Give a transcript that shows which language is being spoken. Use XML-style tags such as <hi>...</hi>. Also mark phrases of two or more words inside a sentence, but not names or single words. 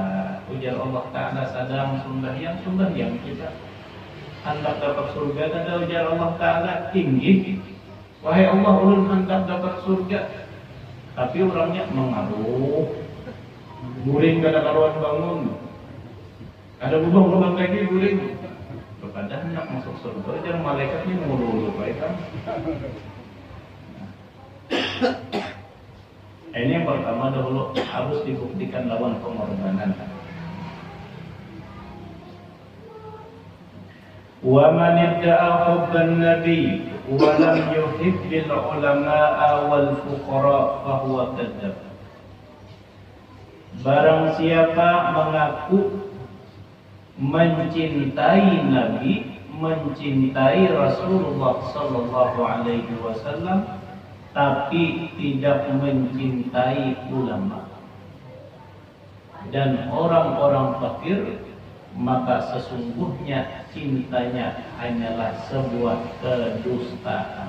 <bjn>Ujar Allah Ta'ala sadang sembahyang kita hendak dapat surga, dan ujar Allah Ta'ala tinggi, wahai Allah ulun hendak dapat surga, tapi orangnya mengaruh, guring kada karuan bangun, ada lubang-lubang lagi guring. Kepada hendak masuk surga, jangan malaikatnya ngululu baik kan. Ini yang pertama dahulu harus dibuktikan lawan pengorbanan.</bjn> <ar>ومن ادعى حب النبي ولم يحب العلماء والفقراء فهو كذاب.</ar> <id>Barang siapa mengaku mencintai Nabi, mencintai Rasulullah</id> <ar>صلى الله عليه وسلم,</ar> <id>tapi tidak mencintai ulama dan orang-orang fakir, maka sesungguhnya cintanya hanyalah sebuah kedustaan.</id>